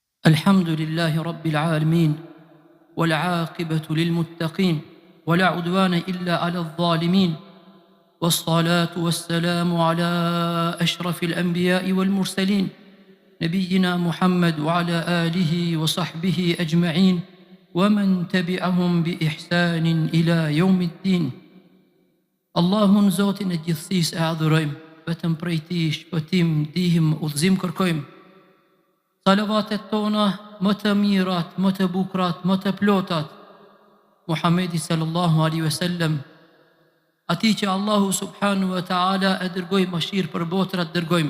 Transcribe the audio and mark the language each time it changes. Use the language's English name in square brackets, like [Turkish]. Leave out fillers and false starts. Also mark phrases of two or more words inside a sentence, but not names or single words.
[Arabic] الحمد لله رب العالمين والعاقبة للمتقين ولا عدوان إلا على الظالمين والصلاة والسلام على أشرف الأنبياء والمرسلين نبينا محمد وعلى آله وصحبه أجمعين ومن تبعهم بإحسان إلى يوم الدين. [Albanian] Allahun Zotin e gjithësisë e adhurojmë, vetëm prej Tij shpëtim, ndihmë, udhëzim kërkojmë. Salavatet tona më të mirat, më të bukurat, më të plotat, Muhamedi [Arabic] صلى الله عليه وسلم, [Albanian] atij që Allahu [Arabic] سبحانه وتعالى [Albanian] e dërgoi mëshirë për botrat dërgojmë.